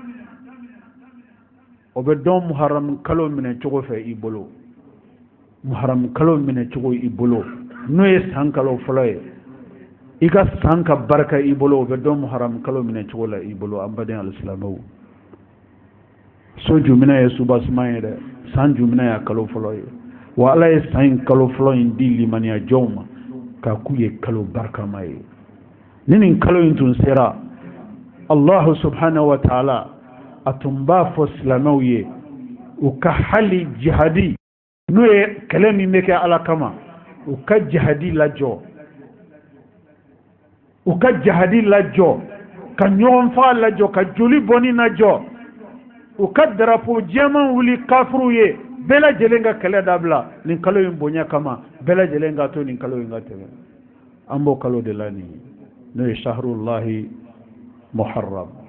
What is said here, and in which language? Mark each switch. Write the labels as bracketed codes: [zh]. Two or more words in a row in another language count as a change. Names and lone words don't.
[bm] o bɛ dɔn muharam kalo minɛ cogo fɛ i bolo muharam kalo minɛ cogo i bolo n'o ye san kalo fɔlɔ ye i ka san ka barika i bolo o bɛ dɔn muharam kalo minɛ cogo la i bolo an baden alisilamɛw so jumɛn ye subasuma ye dɛ san jumɛn ye kalo fɔlɔ ye wa ala ye san in kalo fɔlɔ in di limaniya jɔnw ma k'a k'u ye kalo barikama ye ni nin kalo in tun sera [ar] الله سبحانه وتعالى [bm] a tun b'a fɔ silamɛw ye u ka hali jihadi n'o ye kɛlɛ min bɛ kɛ ala kama u ka jihadi lajɔ ka ɲɔgɔn faga lajɔ ka joli bɔnni lajɔ u ka darapo jɛman wuli kafiru ye bɛɛ lajɛlen ka kɛlɛ dabila nin kalo in bonya kama bɛɛ lajɛlen ka to nin kalo in ka tɛmɛ an b'o kalo de la nin n'o ye [ar] شهر الله محرم